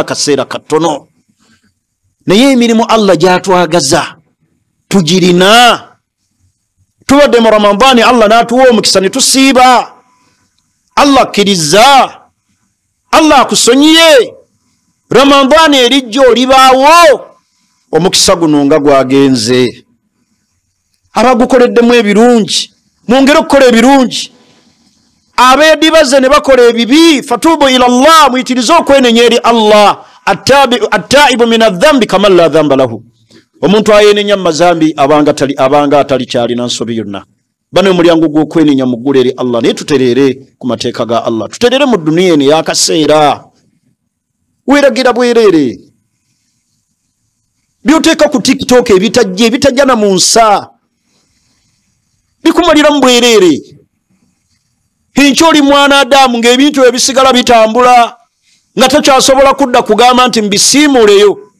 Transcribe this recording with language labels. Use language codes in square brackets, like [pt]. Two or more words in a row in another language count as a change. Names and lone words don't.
[lg] akaseera katono naye emirimu Allah gy'atwagaza tugirina tubadde mu Ramadani Allah n'atuwa omukisa ne tusiiba Allah akkiriza Allah akusonyiye Ramadani erijja olibaawo omukisa guno nga gwagenze abagukoleddemu ebirungi mwongere okukola ebirungi abeedibaze ne bakola ebibi [ar] فتوبوا إلى الله [lg] muyitirize okwenenya eri Allah [ar] التائب من الذنب كمن لا ذنب له [lg] omuntu ayenenya mazambi abanga atali kyalina nsobi yonna bano omulyango gw'okwenenya muggule eri Allah naye tuterere ku mateeka ga Allah tuterere mu duniya eno ey'akaseera weeragira bwereere byoteeka ku TikTok ebitajja na mu nsa bikumalira mu bwereere enkyoli mwana Adamu ng'ebintu ebisigala bitambula nga takyasobola kudda kugamba nti mbisiimuleyo